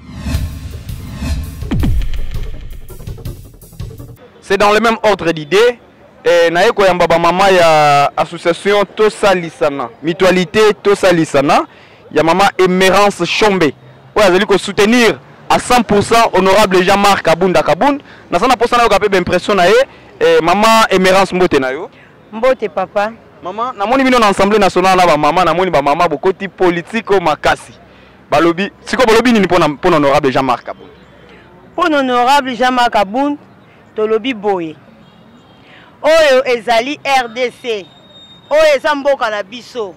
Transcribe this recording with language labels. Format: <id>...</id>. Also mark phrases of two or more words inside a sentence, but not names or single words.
<fr>C'est dans le même ordre d'idées.</fr> <ln>Naeko Yambaba Mama ya association Tosa Lisana, mutualité Tosa Lisana, ya Mama Emergence Chombe.</ln> <fr>Ouais, vous allez soutenir à 100% honorable Jean-Marc Kabunda Kabund. Nous avons une impression</fr> <ln>na Mama Emergence Mbote na yo. Mbote papa. Maman, na moni bino na Assemblée nationale na ba mama, na moni ba mama bokoti politique au makasi. Balobi, siko balobi ni</ln> <fr>pour honorable</fr> <ln>Jean-Marc Kabund.</ln> <fr>Pour honorable</fr> <ln>Jean-Marc Kabund, to lobi boye. Oyo ezali RDC. Oyo ezamboka na biso.</ln>